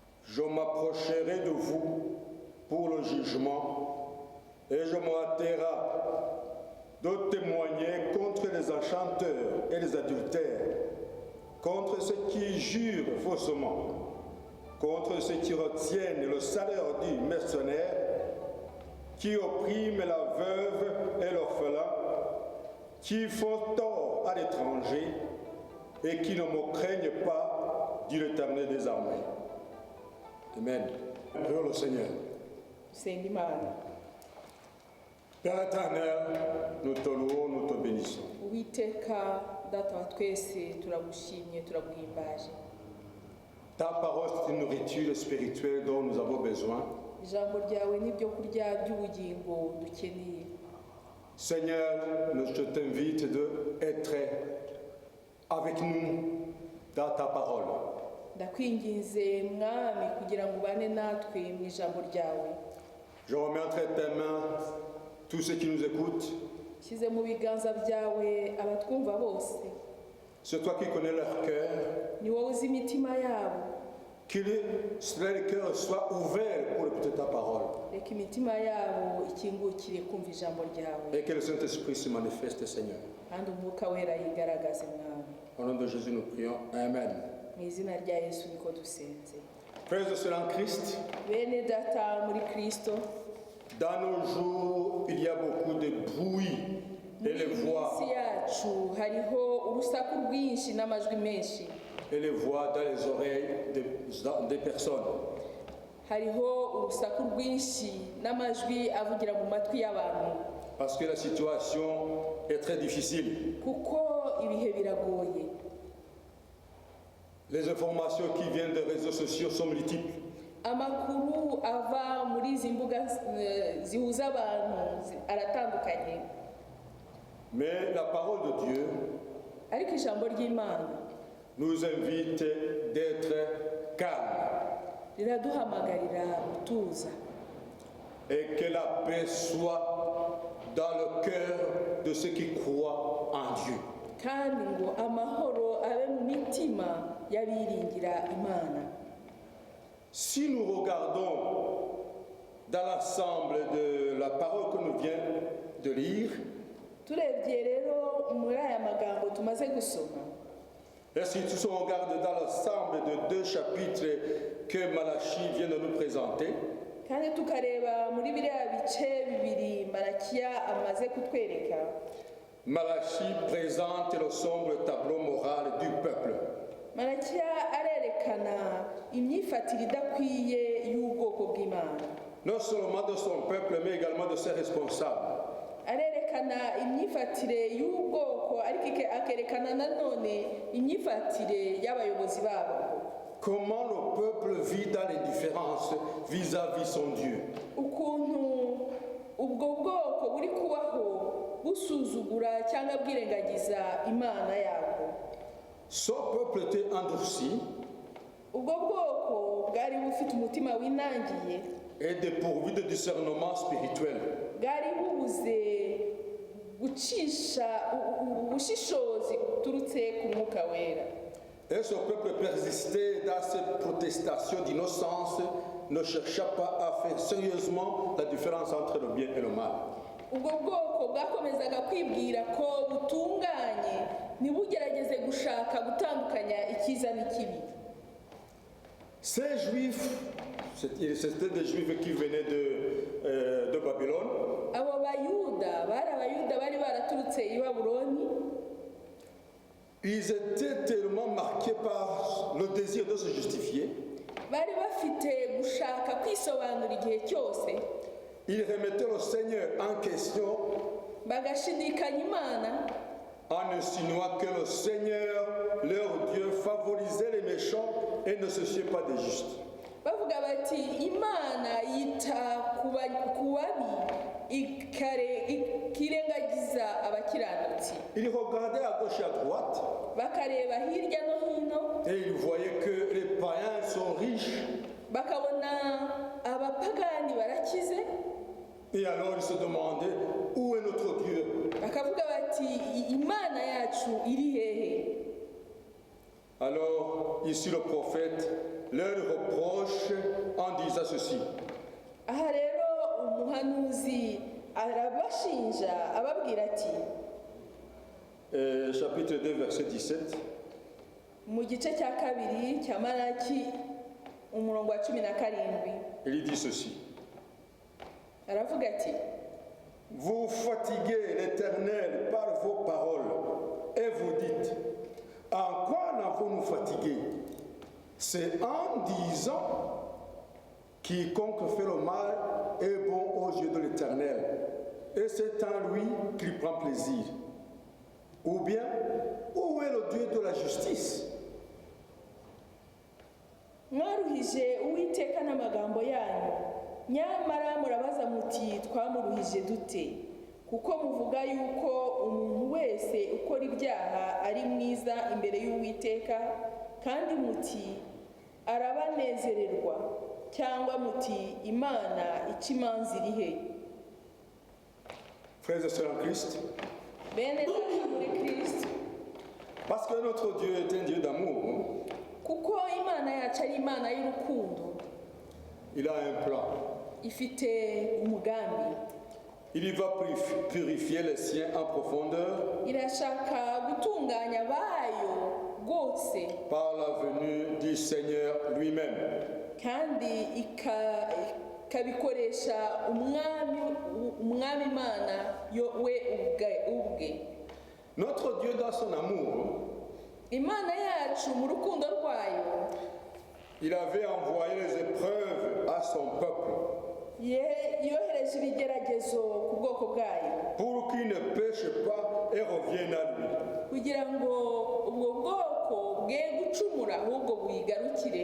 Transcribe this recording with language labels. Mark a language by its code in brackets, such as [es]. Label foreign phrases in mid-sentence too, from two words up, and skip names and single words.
[fr] je m'approcherai de vous pour le jugement et je m'hâterai de témoigner contre les enchanteurs et les adultères, contre ceux qui jurent faussement, contre ceux qui retiennent le salaire du mercenaire, qui oppriment la veuve et l'orphelin, qui font tort à l'étranger et qui ne me craignent pas, dit l'Éternel des armées. Amen. Prions le Seigneur. [rw] dusenga imana. [fr] Père éternel, nous te louons, nous te bénissons. [rw] Uwiteka data wa twese turagushimye turaguhimbaje. [fr] Ta parole, c'est une nourriture spirituelle dont nous avons besoin. [rw] Ijambo ryawe n'ibyo kurya by'ubugingo dukeneye. [fr] Seigneur, je t'invite d'être avec nous dans ta parole. [rw] Ndakwinginze mwami kugira ngo ubane natwe mu ijambo ryawe. [fr] Je remets entre tes mains tous ceux qui nous écoutent. [rw] Shyize mu biganza byawe abatwumva bose. [fr] C'est toi qui connais leur cœur. [rw] Ni wowe uzi imitima yabo. [fr] Que leur cœur soit ouvert pour écouter ta parole. [rw] Reka imitima yabo ikingukire kumva ijambo ryawe. [fr] Et que le Saint-Esprit se manifeste, Seigneur. [rw] Kandi umwuka wera yigaragaze mwami. [fr] Au nom de Jésus, nous prions. Amen. [rw] Mu izina rya Yesu niko dusenze. [fr] Frères et sœurs en Christ, [rw] Bene data muri Kristo, [fr] dans nos jours, il y a beaucoup de bruit et les voix. [rw] isi yacu hariho urusaku rwinshi n'amajwi menshi. [fr] Et les voix dans les oreilles des personnes. [rw] Hariho urusaku rwinshi n'amajwi avugira mu matwi y'abantu. [fr] Parce que la situation est très difficile. [rw] Kuko ibihe biragoye. [fr] Les informations qui viennent des réseaux sociaux sont multiples. [rw] Amakuru ava muri izi mbuga zihuza abantu aratandukanye. [fr] Mais la parole de Dieu [rw] Ariko ijambo ry'Imana [fr] nous invite d'être calmes [rw] riraduhamagarira gutuza. [fr] et que la paix soit dans le cœur de ceux qui croient en Dieu. [rw] Kandi ngo amahoro abe mu mitima y'abiringira Imana. [fr] Si nous regardons dans l'ensemble de la parole que nous venons de lire, [rw] Turebye rero muri aya magambo tumaze gusoma, [fr] et si on regarde dans l'ensemble de 2 chapitres que Malachie vient de nous présenter, [rw] kandi tukareba muri biriya bice bibiri Malakiya amaze kutwereka, [fr] Malachie présente le sombre tableau moral du peuple. [rw] Malakiya arerekana imyifatire idakwiye y'ubwoko bw'Imana. [fr] Non seulement de son peuple, mais également de ses responsables. [rw] Arerekana imyifatire y'ubwoko ariko akerekana nanone imyifatire y'abayobozi babo. [fr] Comment le peuple vit dans l'indifférence vis-à-vis son Dieu. [rw] Ukuntu ubwo bwoko buri kubaho busuzugura cyangwa bwirengagiza Imana yabo. [fr] Son peuple était endurci [rw] Ubwo bwoko bwari bufite umutima winangiye, [fr] et dépourvu de discernement spirituel. [rw] bwari bubuze gucisha ubushishozi buturutse ku mwuka wera. [fr] Et ce peuple persistait dans cette protestation d'innocence, ne chercha pas à faire sérieusement la différence entre le bien et le mal. [rw] Ubwo bwoko bwakomezaga kwibwira ko butunganye, ntibugerageze gushaka gutandukanya icyiza n'ikibi. [fr] Ces juifs, c'était des juifs qui venaient de Babylone, [rw] Abo bayuda bari baraturutse i Babuloni, [fr] ils étaient tellement marqués par le désir de se justifier, [rw] bari bafite gushaka kwisobanura igihe cyose, [fr] ils remettaient le Seigneur en question [rw] bagashidikanya Imana, [fr] en insinuant que le Seigneur, leur Dieu, favorisait les méchants et ne se souciait pas des justes. [rw] bavuga bati Imana yita ku babi ikirengagiza abakiranutsi. [fr] Ils regardaient à gauche et à droite [rw] Bakareba hirya no hino, [fr] et ils voyaient que les païens sont riches. [rw] bakabona abapagani barakize, [fr] Et alors ils se demandaient où est notre Dieu. [rw] bakavuga bati Imana yacu iri hehe. [fr] Alors, ici le prophète leur reproche en disant ceci. [rw] aha rero umuhanuzi arabashinja ababwira ati [fr] Chapitre 2, verset 17. [rw] mu gice cya kabiri cya Malaki umurongo wa 17 [fr] Il dit ceci. [rw] aravuga ati [fr] Vous fatiguez l'Éternel par vos paroles et vous dites, en quoi n'avons-nous fatigué? C'est en disant, quiconque fait le mal est bon aux yeux de l'Éternel, et c'est en lui qu'il prend plaisir. Ou bien, où est le Dieu de la justice? [rw] mwaruhije uwiteka n'amagambo yanyu nyamara murabaza muti twamuruhije dute kuko muvuga yuko umuntu wese ukora ibyaha ari mwiza imbere y'uwiteka kandi muti arabanezererwa cyangwa muti imana ica imanza iri he. [fr] Frères et sœurs en Christ, [rw] bene data muri Kristo, [fr] parce que notre Dieu est un Dieu d'amour, [rw] kuko imana yacu ari imana y'urukundo, [fr] il a un plan. [rw] ifite umugambi, [fr] Il va purifier les siens en profondeur [rw] irashaka gutunganya bayo rwose [fr] par la venue du Seigneur lui-même. [rw] kandi ikabikoresha umwami imana we ubwe. [fr] Notre Dieu, dans son amour, [rw] Imana yacu mu rukundo rwayo [fr] il avait envoyé les épreuves à son peuple [rw] yohereje ibigeragezo ku bwoko bwayo [fr] pour qu'il ne pêche pas et revienne à lui. [rw] kugira ngo ubwo bwoko bwe gucumura ahubwo buyigarukire.